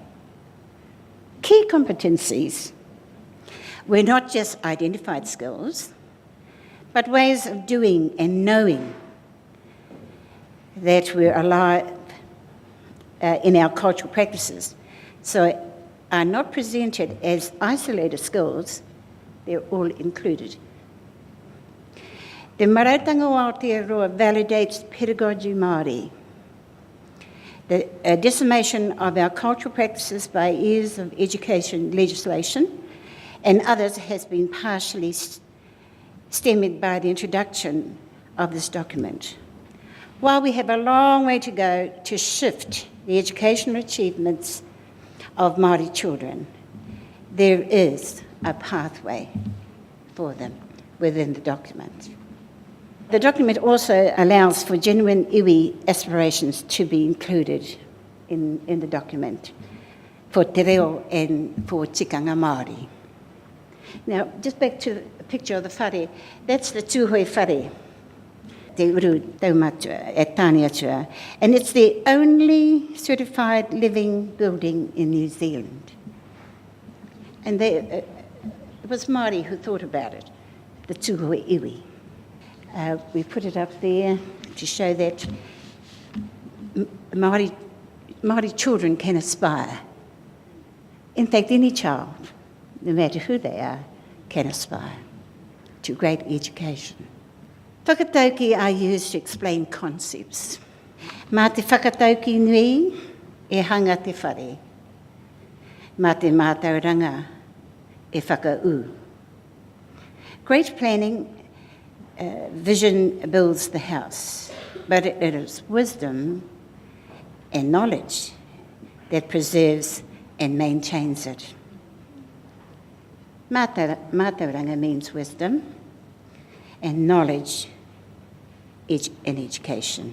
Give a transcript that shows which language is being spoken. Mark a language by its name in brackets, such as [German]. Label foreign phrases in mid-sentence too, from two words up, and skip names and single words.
[English] Key competencies were not just identified skills, but ways of doing and knowing that were alive in our cultural practices. So are not presented as isolated skills, they're all included. The marautanga o Aotearoa validates pedagogy Māori. The decimation of our cultural practices by years of education legislation and others has been partially stemmed by the introduction of this document. While we have a long way to go to shift the educational achievements of Māori children, there is a pathway for them within the document. The document also allows for genuine iwi aspirations to be included in the document for [Māori] te reo [English] and for [Māori] tikanga Māori. [English] Now, just back to the picture of the whare, that's the tūhoi whare. te uru taumatua, at Tāneatua, and it's the only certified living building in New Zealand. And it was Māori who thought about it, the Tūhoe Iwi. We put it up there to show that Māori children can aspire. In fact, any child, no matter who they are, can aspire to great education. Whakatauki are used to explain concepts. [Māori] Mā te whakatauki nui e hanga te whare. Mā te mātauranga e whakau. [English] Great planning, vision builds the house, but it is wisdom and knowledge that preserves and maintains it. Mātauranga means wisdom and knowledge in education.